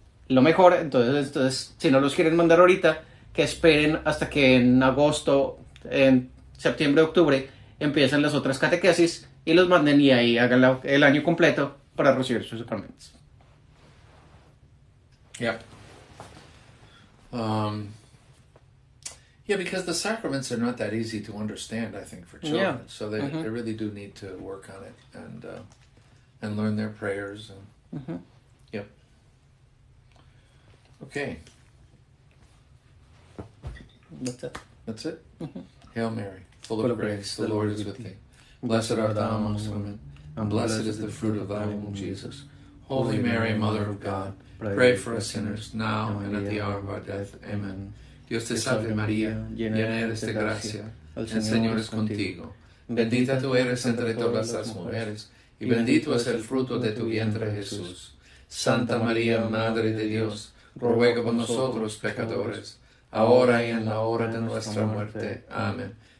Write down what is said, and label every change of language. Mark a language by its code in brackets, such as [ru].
[es] Lo mejor, entonces, si no los quieren mandar ahorita, que esperen hasta que en agosto, en septiembre, octubre, empiecen las otras catequesis y los manden y ahí hagan el año completo para recibir sus sacramentos. [en] Yeah. Yeah, because the sacraments are not that easy to understand, I think, for children. Yeah. So they really do need to work on it and learn their prayers. And, Yep. Okay. That's it. That's it? Hail Mary, full of grace, the Lord is with thee. Blessed art thou amongst women, and blessed is the fruit of thy womb, Jesus. Holy Mary, Mother of God, pray for us sinners, now and at the hour of our death. Amen. [es] Dios te salve María, llena eres de gracia, el Señor es contigo. Bendita tú eres entre todas las mujeres, y bendito es el fruto de tu vientre Jesús. Santa María, Madre de Dios, ruega por nosotros pecadores, ahora y en la hora de nuestra muerte. Amén.